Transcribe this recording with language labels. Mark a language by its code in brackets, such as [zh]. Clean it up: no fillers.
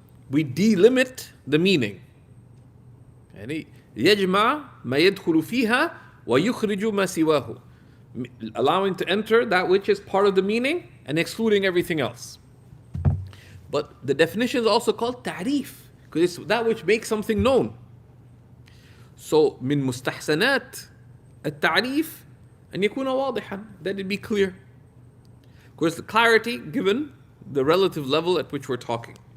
[en] We delimit the meaning. [ar] يعني يجمع ما يدخل فيها ويخرج ما سواه, [en] allowing to enter that which is part of the meaning and excluding everything else. But the definition is also called ta'rif, because it's that which makes something known. [ar] So من مستحسنات التعريف أن يكون واضحا, [en] that it be clear. Of course, the clarity given the relative level at which we're talking.